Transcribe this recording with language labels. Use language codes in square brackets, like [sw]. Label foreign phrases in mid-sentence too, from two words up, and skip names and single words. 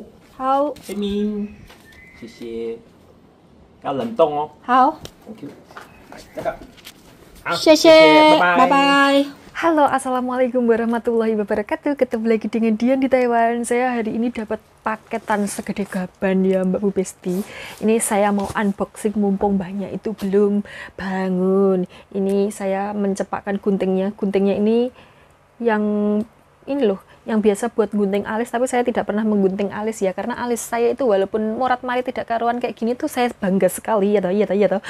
[zh] 好， [vi] cái miếng xì cao [zh] 冷冻哦。好， [en] Thank you. [zh] 这个，好，谢谢，拜拜拜。 [ar] Halo, السلام عليكم ورحمة الله وبركاته. [id] Ketemu lagi dengan Dian di Taiwan. Saya hari ini dapat paketan segede gaban ya Mbak Bu Besti. Ini saya mau unboxing mumpung banyak itu belum bangun. Ini saya mencepakkan guntingnya. Guntingnya ini yang ini loh, yang biasa buat gunting alis, tapi saya tidak pernah menggunting alis ya, karena alis saya itu walaupun morat-marit tidak karuan kayak gini tuh saya bangga sekali ya toh, ya toh, ya toh.